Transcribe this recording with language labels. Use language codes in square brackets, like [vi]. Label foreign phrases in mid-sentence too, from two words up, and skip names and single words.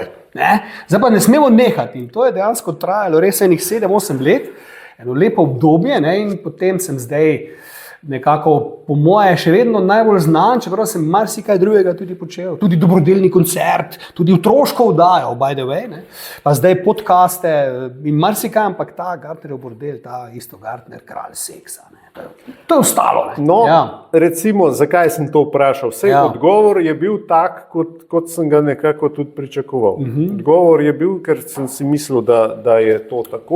[sl] Ne? Zdaj pa ne smemo nehati. In to je dejansko trajalo res enih 7-8 let, eno lepo obdobje, ne? In potem sem zdaj nekako, po moje, še vedno najbolj znan, čeprav sem marsikaj drugega tudi počel. Tudi dobrodelni koncert, tudi otroško oddajo, [en] by the way, [sl] ne? Pa zdaj podcaste in marsikaj, ampak ta Gartnerjev bordel, ta isto Gartner, kralj seksa. Ne? To je ostalo. Ne? No, ja. Recimo, zakaj sem to vprašal? Sej odgovor je bil tak, kot sem ga nekako tudi pričakoval. Odgovor je bil, ker sem si mislil, da je to tako.